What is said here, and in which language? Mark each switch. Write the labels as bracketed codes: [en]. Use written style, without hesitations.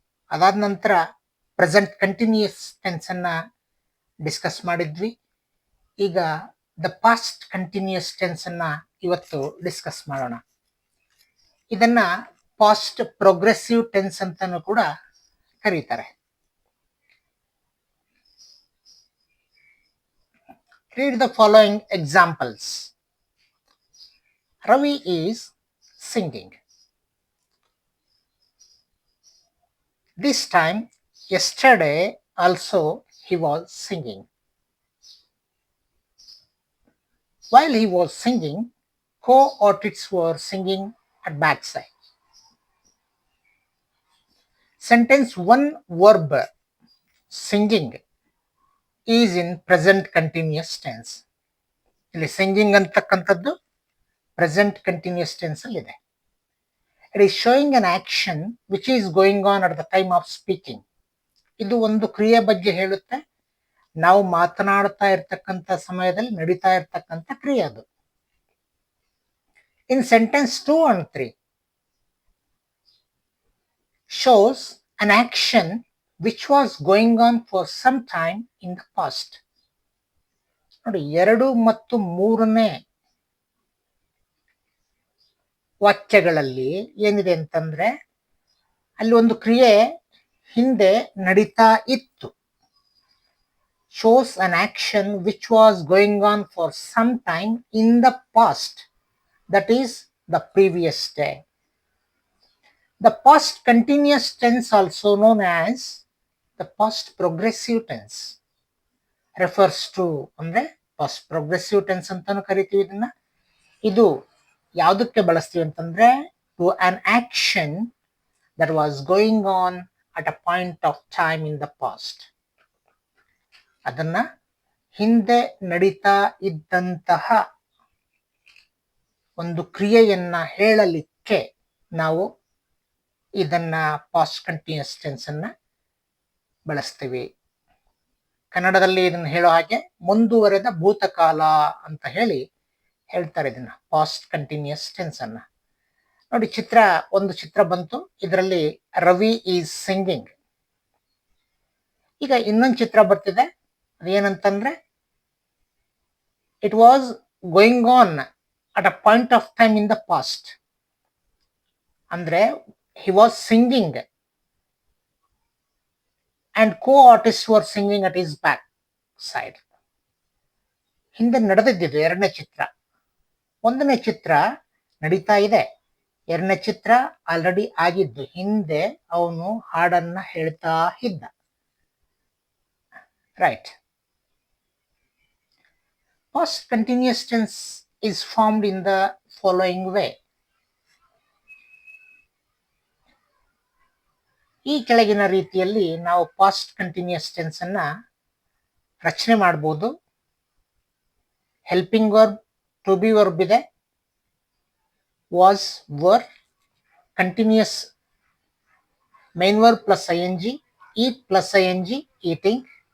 [kn] ಅದಾದ ನಂತರ present continuous tense ಅನ್ನ ಡಿಸ್ಕಸ್ ಮಾಡಿದ್ವಿ. ಈಗ ದ ಪಾಸ್ಟ್ ಕಂಟಿನ್ಯೂಸ್ ಟೆನ್ಸ್ ಅನ್ನ ಇವತ್ತು ಡಿಸ್ಕಸ್ ಮಾಡೋಣ. ಇದನ್ನ ಪಾಸ್ಟ್ ಪ್ರೋಗ್ರೆಸಿವ್ ಟೆನ್ಸ್ ಅಂತಾನು ಕೂಡ ಕರೀತಾರೆ. [en] Read the following examples. Ravi is singing. This time, yesterday also he was singing. While he was singing, co-artists were singing at backside. Sentence 1 verb singing is in present continuous tense. [kn] ಇಲ್ಲಿ singing ಅಂತಕ್ಕಂಥದ್ದು present continuous tense ಅಲ್ಲಿ ಇದೆ. [en] It is showing an action which is going on at the time of speaking. [kn] ಇದು ಒಂದು ಕ್ರಿಯೆ ಬಗ್ಗೆ ಹೇಳುತ್ತೆ. ನಾವು ಮಾತನಾಡ್ತಾ ಇರ್ತಕ್ಕಂಥ ಸಮಯದಲ್ಲಿ ನಡೀತಾ ಇರ್ತಕ್ಕಂಥ ಕ್ರಿಯೆ ಅದು. [en] In sentence 2 and 3 shows an action which was going on for some time in the past. [kn] ನೋಡಿ, 2 ಮತ್ತು 3ನೇ ವಾಕ್ಯಗಳಲ್ಲಿ ಏನಿದೆ ಅಂತಂದ್ರೆ, ಅಲ್ಲಿ ಒಂದು ಕ್ರಿಯೆ ಹಿಂದೆ ನಡೀತಾ ಇತ್ತು. [en] shows an action which was going on for some time in the past, that is the previous day. The past continuous tense, also known as the past progressive tense, refers to [kn] ಅಂದ್ರೆ [en] past progressive tense [kn] ಅಂತಾನು ಕರಿತೀವಿ ಇದನ್ನ. ಇದು ಯಾವುದಕ್ಕೆ ಬಳಸ್ತೀವಿ ಅಂತಂದ್ರೆ, [en] to an action that was going on at a point of time in the past. [kn] ಅದನ್ನ ಹಿಂದೆ ನಡೀತಾ ಇದ್ದಂತಹ ಒಂದು ಕ್ರಿಯೆಯನ್ನ ಹೇಳಲಿಕ್ಕೆ ನಾವು ಇದನ್ನ ಪಾಸ್ಟ್ ಕಂಟಿನ್ಯೂಸ್ ಟೆನ್ಸ್ ಅನ್ನ ಬಳಸ್ತೀವಿ. ಕನ್ನಡದಲ್ಲಿ ಇದನ್ನ ಹೇಳೋ ಹಾಗೆ ಮುಂದುವರೆದ ಭೂತಕಾಲ ಅಂತ ಹೇಳ್ತಾರೆ ಇದನ್ನ, ಪಾಸ್ಟ್ ಕಂಟಿನ್ಯೂಸ್ ಟೆನ್ಸ್ ಅನ್ನ. ನೋಡಿ, ಒಂದು ಚಿತ್ರ ಬಂತು. ಇದರಲ್ಲಿ ರವಿ [en] Is singing. [kn] ಈಗ ಇನ್ನೊಂದು ಚಿತ್ರ ಬರ್ತಿದೆ. ಅದೇನಂತಂದ್ರೆ, [en] It was going on at a point of time in the past. [kn] ಅಂದ್ರೆ [en] he was singing and co-artists were singing at his back side. [kn] ಹಿಂದೆ ನಡೆದಿದ್ದು ಎರಡನೇ ಚಿತ್ರ. ಒಂದನೇ ಚಿತ್ರ ನಡೀತಾ ಇದೆ, ಎರಡನೇ ಚಿತ್ರ ಆಲ್ರೆಡಿ ಆಗಿದ್ದು. ಹಿಂದೆ ಅವನು ಹಾಡನ್ನ ಹೇಳ್ತಾ ಇದ್ದ. [en] Right. Past continuous tense is formed in the following way. [kn] ಈ ಕೆಳಗಿನ ರೀತಿಯಲ್ಲಿ ನಾವು ಪಾಸ್ಟ್ ಕಂಟಿನ್ಯೂಸ್ ಟೆನ್ಸ್ ಅನ್ನ ರಚನೆ ಮಾಡಬಹುದು. [en] helping verb, to be verb [kn] ಇದೆ, [en] Was were, continuous main verb plus ING, eat plus ING, eating.